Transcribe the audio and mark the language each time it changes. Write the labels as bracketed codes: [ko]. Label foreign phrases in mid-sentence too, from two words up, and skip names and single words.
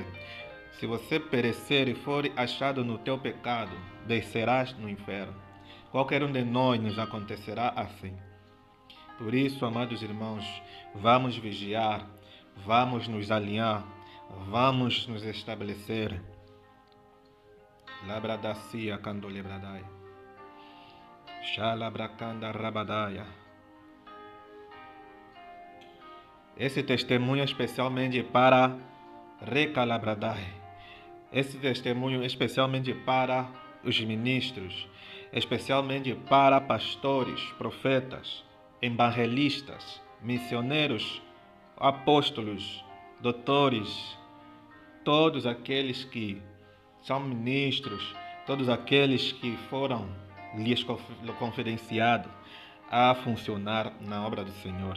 [pt] Se você perecer e for achado no teu pecado, descerás no inferno. Qualquer um de nós nos acontecerá assim. Por isso, amados irmãos, vamos vigiar, vamos nos alinhar, vamos nos estabelecer. Labradacia candolebradai. Shalabracanda rabadaya. Esse testemunho é especialmente para Recalabradai. Esse testemunho é especialmente para os ministros, especialmente para pastores, profetas, evangelistas, missioneiros, apóstolos, doutores, todos aqueles que são ministros, todos aqueles que foram lhes confidenciados a funcionar na obra do Senhor.